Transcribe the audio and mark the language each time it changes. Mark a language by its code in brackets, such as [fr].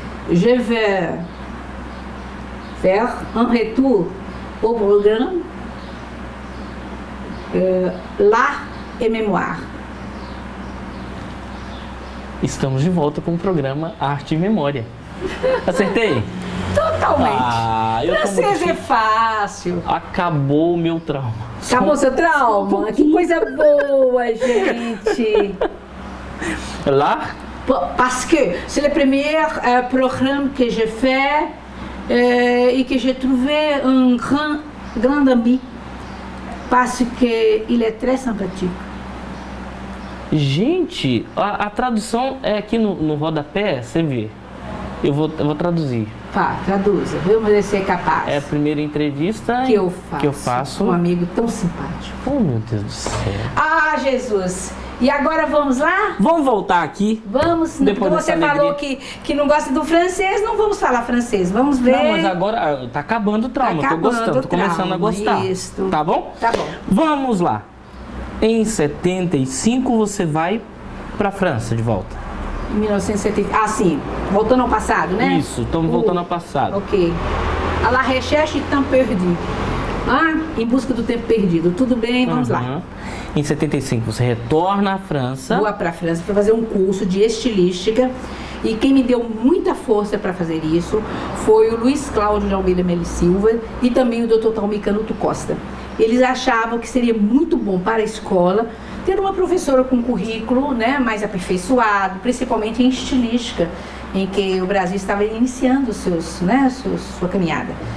[fr] je vais faire un retour au programme L'Art et Mémoire. [pt] Estamos de volta com o programa Arte e Memória. Acertei? Totalmente. Francês é fácil. Acabou o meu trauma. Acabou seu trauma? Que coisa boa, gente. Lá? [fr] Parce que c'est le premier programme que j'ai fait et que j'ai trouvé un grand ami parce que il est très sympathique. [pt] Gente, a tradução é aqui no rodapé, você vê. Eu vou traduzir. Traduza, vamos ver se é capaz. É a primeira entrevista que eu faço. Um amigo tão simpático. Oh, meu Deus do céu. Ah, Jesus. E agora vamos lá? Vamos voltar aqui? Vamos. Depois você falou que não gosta do francês, não vamos falar francês. Vamos ver. Não, mas agora tá acabando o trauma. Tô gostando, tô começando a gostar. Isso. Tá bom? Tá bom. Vamos lá. Em 75 você vai pra França de volta. Em 1970. Ah, sim. Voltando ao passado, né? Isso, estamos voltando ao passado. Ok. [fr] À la recherche du temps perdu. [pt] Em busca do tempo perdido. Tudo bem, vamos lá. Em 75 você retorna à França. Vou para a França para fazer um curso de estilística. E quem me deu muita força para fazer isso foi o Luiz Cláudio de Almeida Melo Silva e também o Dr. Talmir Canuto Costa. Eles achavam que seria muito bom para a escola ter uma professora com currículo, né, mais aperfeiçoado, principalmente em estilística, em que o Brasil estava iniciando sua caminhada.